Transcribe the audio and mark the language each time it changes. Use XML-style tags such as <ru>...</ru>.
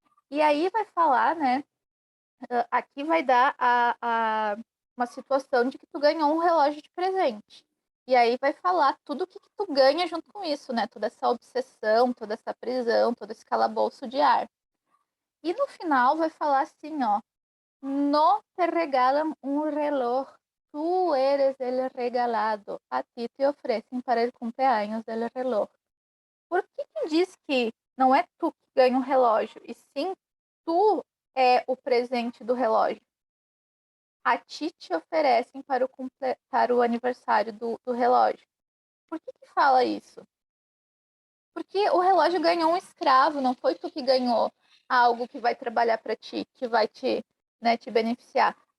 <pt>E aí vai falar, né? Aqui vai dar uma situação de que tu ganhou um relógio de presente. E aí vai falar tudo o que tu ganha junto com isso, né? Toda essa obsessão, toda essa prisão, todo esse calabouço de ar. E no final vai falar assim, ó.</pt> <es>No te regalan un reloj, tú eres el regalado. A ti te</es> <pt>oferecem</pt> <es>para el cumpleaños del reloj.</es> <pt>Por que diz que não é tu que ganha um relógio, e sim tu é o presente do relógio? A ti te oferecem para o aniversário do relógio. Por que fala isso? Porque o relógio ganhou um escravo, não foi tu que ganhou algo que vai trabalhar para ti, que vai te beneficiar.</pt>